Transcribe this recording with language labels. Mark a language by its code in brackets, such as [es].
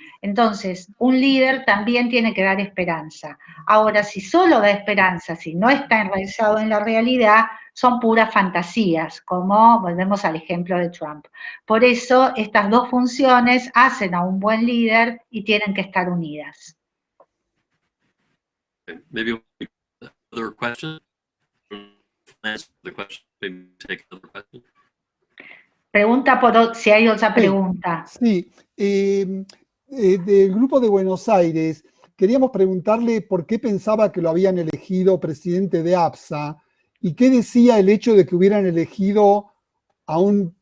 [es] Entonces, un líder también tiene que dar esperanza. Ahora, si solo da esperanza, si no está enraizado en la realidad, son puras fantasías, como volvemos al ejemplo de Trump. Por eso, estas dos funciones hacen a un buen líder y tienen que estar unidas. [en] Maybe another question. Answer the question. Maybe take another question. [es] Pregunta por si hay otra pregunta. Sí. Del Grupo de Buenos Aires, queríamos preguntarle por qué pensaba que lo habían elegido presidente de APSA y qué decía el hecho de que hubieran elegido a un